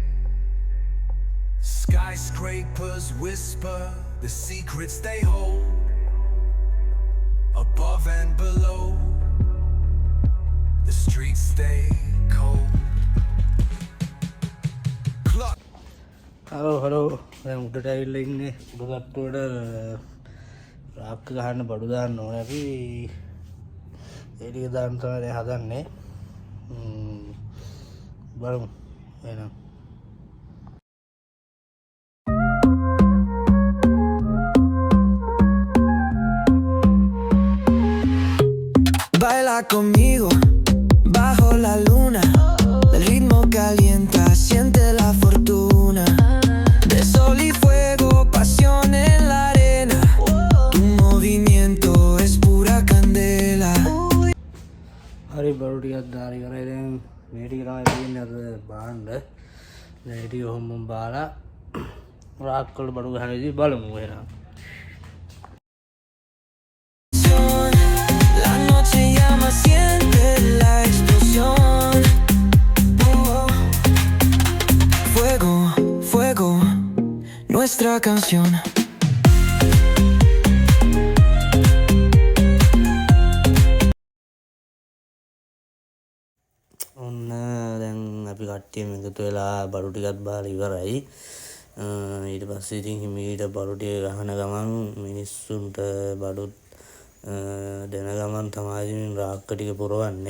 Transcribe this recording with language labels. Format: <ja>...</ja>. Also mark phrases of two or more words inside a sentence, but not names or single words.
<en>Skyscrapers whisper the secrets they hold. Above and below, the streets stay cold. Clock.</en> <si>හලෝ දැන් උඩට ඇවිල්ලා ඉන්නේ. උඩ තට්ටුවට රාක්ක ගහන්න බඩු දාන්න ඕනේ අපි. ඒ ටික දාන්න තමයි හදන්නේ. බලමු එහෙනම්.</si> <es>Baila conmigo bajo la luna. El ritmo calienta, siente la fortuna. De sol y fuego, pasión en la arena. Tu movimiento es pura candela.</es> <si>හරි බඩු ටිකක් දාලා ඉවරයි. දැන් මේ ටික තමයි තියෙන්නේ අද බාන්න. දැන් ඒ ටික ඔහොම බාලා රාක්ක වල බඩු ගහන විදිහ බලමු එහෙනම්.</si> <es>La noche llama, siente la explosión. Fuego, fuego, nuestra canción.</es> <si>ඔන්න කට්ටියම එකතු වෙලා බඩු ටිකත් බාලා ඉවරයි. ඊට පස්සේ ඉතින් හිමීට බඩු ටික ගහන ගමන් මිනිස්සුන්ට බඩු දෙන ගමන් තමයි ඉතින් රාක්ක ටික පුරවන්නේ.</si>